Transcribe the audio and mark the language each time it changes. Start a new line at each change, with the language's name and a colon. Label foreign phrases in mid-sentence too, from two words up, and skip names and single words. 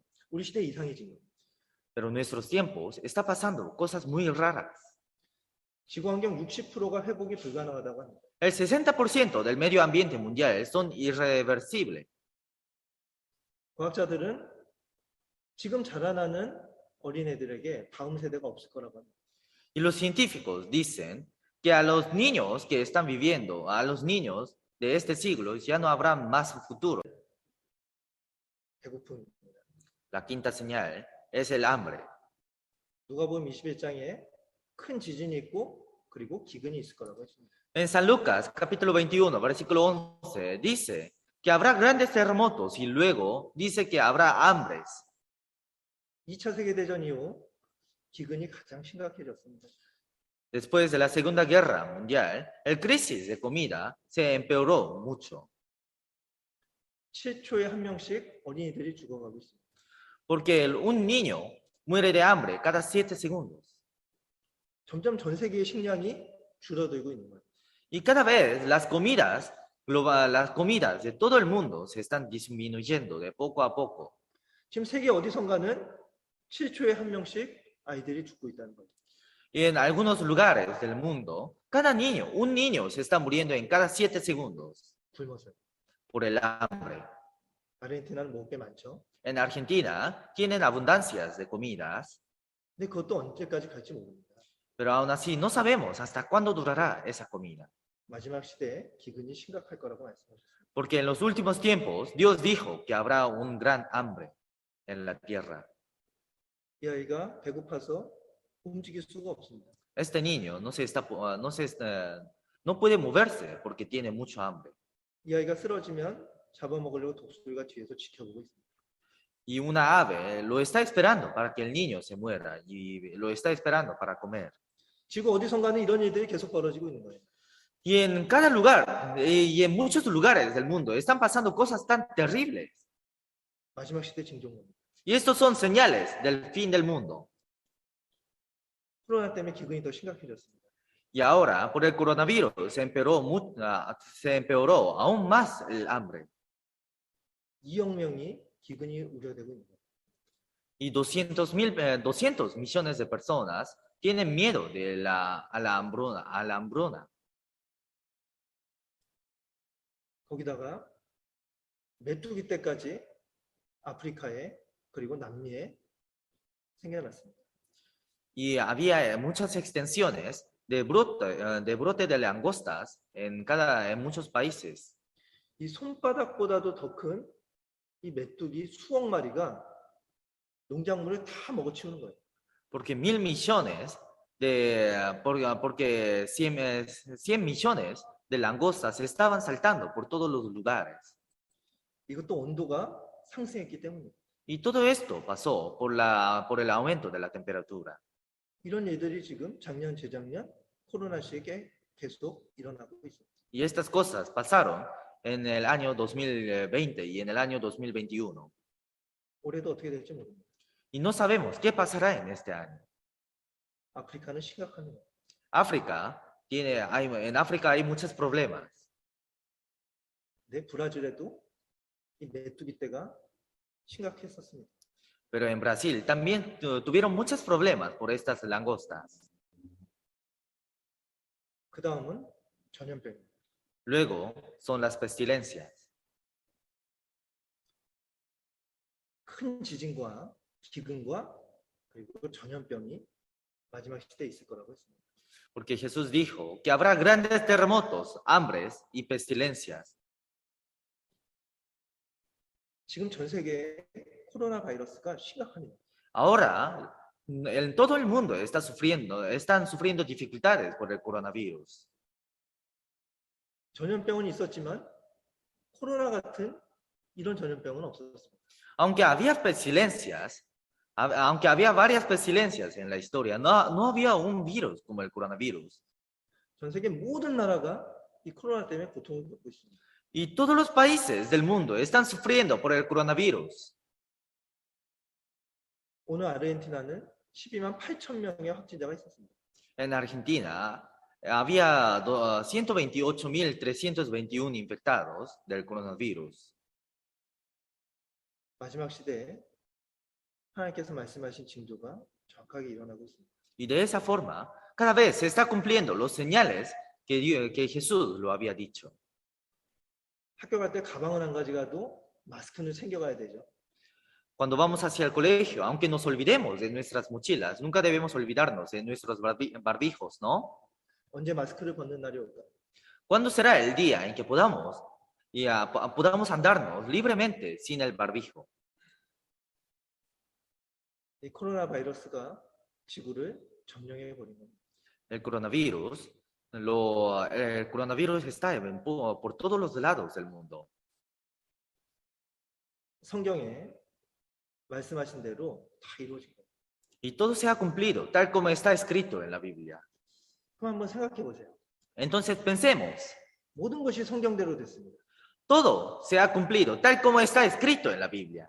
Korean: 우리 시대 이상해진 거예요.
Spanish: Pero en nuestros tiempos está pasando cosas muy raras.
Korean: 지구 환경 60%가 회복이 불가능하다고 합니다.
Spanish: El 60% del medio ambiente mundial son irreversibles.
Korean: 과학자들은 지금 자라나는 어린애들에게 다음 세대가 없을 거라고 합니다.
Spanish: Y los científicos dicen que a los niños que están viviendo, a los niños de este siglo, ya no habrá más futuro.
Korean: 배고픔입니다.
Spanish: La quinta señal es el hambre.
Korean: 누가복음 21장에 큰 지진이 있고 그리고 기근이 있을 거라고 했습니다.
Spanish: En San Lucas, capítulo 21, versículo 11, dice que habrá grandes terremotos y luego dice que habrá hambres.
Korean: 2차 세계대전 이후 기근이 가장 심각해졌습니다.
Spanish: Después de la Segunda Guerra Mundial, el crisis de comida se empeoró mucho,
Korean: 7초에 한 명씩 어린이들이 죽어가고 있습니다.
Spanish: porque un niño muere de hambre cada 7 segundos.
Korean: 점점 전 세계의 식량이 줄어들고 있는 거예요.
Spanish: Y cada vez las comidas de todo el mundo se están disminuyendo de poco a poco.
Korean: 지금 세계 어디선가는 7초에 한 명씩 아이들이 죽고 있다는 거예요.
Spanish: Y en algunos lugares del mundo, un niño se está muriendo en cada 7 segundos
Korean: 굶어서요.
Spanish: por el hambre.
Korean: 아르헨티나는 먹을 게 많죠.
Spanish: En Argentina tienen abundancias de comidas,
Korean: 근데 그것도 언제까지 갈지 모릅니다.
Spanish: pero aún así no sabemos hasta cuándo durará esa comida.
Korean: 마지막 시대에 기근이 심각할 거라고 말씀하셨습니다.
Spanish: Porque en los últimos tiempos Dios dijo que habrá un gran hambre en la tierra.
Korean: 이 아이가 배고파서 움직일 수가 없습니다.
Spanish: Este niño no puede moverse porque tiene mucho hambre.
Korean: 이 아이가 쓰러지면 잡아먹으려고 독수리가 뒤에서 지켜보고 있습니다.
Spanish: Y una ave lo está esperando para que el niño se muera y lo está esperando para comer.
Korean: 지구 어디선가는 이런 일들이 계속 벌어지고 있는 거예요.
Spanish: Y en cada lugar y en muchos lugares del mundo están pasando cosas tan terribles.
Korean: 마지막 시대 징조입니다.
Spanish: Y estos son señales del fin del mundo.
Korean: 코로나 때문에 기근이 더 심각해졌습니다.
Spanish: Y ahora, por el coronavirus, se empeoró aún más el hambre.
Korean: 2억 명이 기근이 우려되고 있는 거예요.
Spanish: Y 200 millones de personas tienen miedo a la hambruna.
Korean: 거기다가 메뚜기 떼까지 아프리카에 그리고 남미에 생겨났습니다.
Spanish: Y había muchas extensiones de brote de langostas en muchos países.
Korean: 이 손바닥보다도 더 큰 이 메뚜기 수억 마리가 농작물을 다 먹어치우는 거예요.
Spanish: Porque 100 millones de langostas estaban saltando por todos los lugares.
Korean: 이것도 온도가 상승했기 때문입니다.
Spanish: Y todo esto pasó por el aumento de la temperatura.
Korean: 이런 일들이 지금 작년, 재작년 코로나 시기에 계속 일어나고 있습니다.
Spanish: Y estas cosas pasaron en el año 2020 y en el año 2021.
Korean: 올해도 어떻게 될지 모릅니다.
Spanish: Y no sabemos qué pasará en este año.
Korean: 아프리카는 심각합니다.
Spanish: En África hay muchos problemas.
Korean: 네, 브라질에도 이 메뚜기 떼가 심각했었습니다.
Spanish: Pero en Brasil también tuvieron muchos problemas por estas langostas.
Korean: 그 다음은 전염병입니다.
Spanish: Luego son las pestilencias.
Korean: 큰 지진과 기근과 그리고 전염병이 마지막 시대에 있을 거라고 했습니다.
Spanish: Porque Jesús dijo que habrá grandes terremotos, hambres y pestilencias.
Korean: 지금 전 세계에 코로나 바이러스가 심각합니다.
Spanish: Ahora, en todo el mundo están sufriendo dificultades por el coronavirus.
Korean: 전염병은 있었지만 코로나 같은 이런 전염병은 없었습니다.
Spanish: Aunque había pestilencias, aunque había varias pestilencias en la historia, no había un virus como el coronavirus.
Korean: 전 세계 모든 나라가 이 코로나 때문에 고통을 겪고 있습니다.
Spanish: Y todos los países del mundo están sufriendo por el coronavirus.
Korean: 오늘 아르헨티나는 12만 8천 명의 확진자가 있었습니다.
Spanish: En Argentina había 128.321 infectados del coronavirus.
Korean: 마지막 시대에 하나님께서 말씀하신 징조가 정확하게 일어나고 있습니다.
Spanish: Y de esa forma, cada vez se está cumpliendo los señales que Jesús lo había dicho.
Korean: 학교 갈 때 가방을 안 가져가도 마스크는 챙겨가야 되죠.
Spanish: Cuando vamos hacia el colegio, aunque nos olvidemos de nuestras mochilas, nunca debemos olvidarnos de nuestros barbijos, ¿no?
Korean: 언제 마스크를 벗는 날이 올까?
Spanish: ¿Cuándo será el día en que podamos andarnos libremente sin el barbijo?
Korean: 이 코로나 바이러스가 지구를 점령해 버린 겁니다.
Spanish: El coronavirus está por todos los lados del mundo.
Korean: 성경에 말씀하신 대로 다 이루어진 겁니다.
Spanish: Y todo se ha cumplido, tal como está escrito en la Biblia.
Korean: 그럼 한번 생각해 보세요.
Spanish: Entonces pensemos,
Korean: 모든 것이 성경대로 됐습니다.
Spanish: todo se ha cumplido, tal como está escrito en la Biblia,